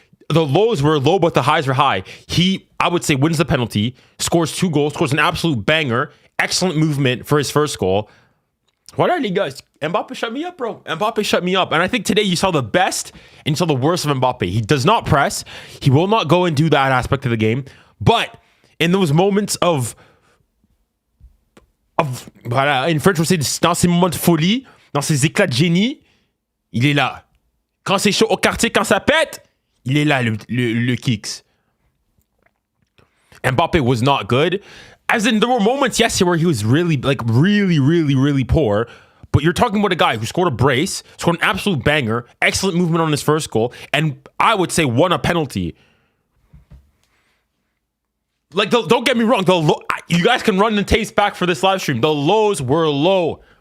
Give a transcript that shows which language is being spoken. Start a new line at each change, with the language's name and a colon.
English: The lows were low, but the highs were high. He, I would say, wins the penalty, scores 2 goals, scores an absolute banger, excellent movement for his first goal. What are you guys? Mbappe shut me up, bro. Mbappe shut me up. And I think today you saw the best and you saw the worst of Mbappe. He does not press. He will not go and do that aspect of the game. But in those moments
French: voilà,
English: in French,
French: on sait, dans ces moments de folie, dans ces éclats de génie, il est là. Quand c'est chaud au quartier, quand ça pète, il est là, le kicks.
English: Mbappe was not good. As in, there were moments, yes, where he was really poor. But you're talking about a guy who scored a brace, scored an absolute banger, excellent movement on his first goal, and I would say won a penalty. Like, don't get me wrong. You guys can run the tapes back for this live stream. The lows were low.